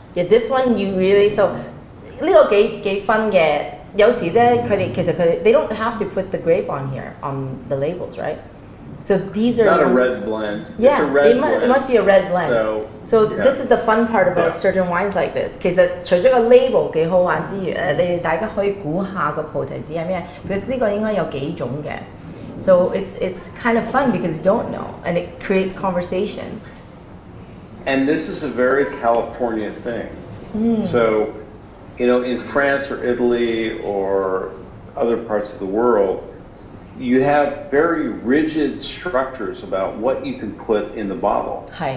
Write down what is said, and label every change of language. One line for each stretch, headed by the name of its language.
English: Yeah, this one you really so
Cantonese: 呢個幾分嘅。有時咧，
English: they don't have to put the grape on here on the labels, right? So these are not a red blend. Yeah, it's a red it must be a red blend. So this is the fun part about certain wines like this.
Cantonese: 其實除咗個 label 幾好玩之餘，你哋大家可以估下個菩提子係咩？
English: because
Cantonese: 呢個應該有幾種嘅。
English: So it's kind of fun because you don't know, and it creates conversation. And this is a very California thing. So, you know, in France or Italy or other parts of the world, you have very rigid structures about what you can put in the bottle.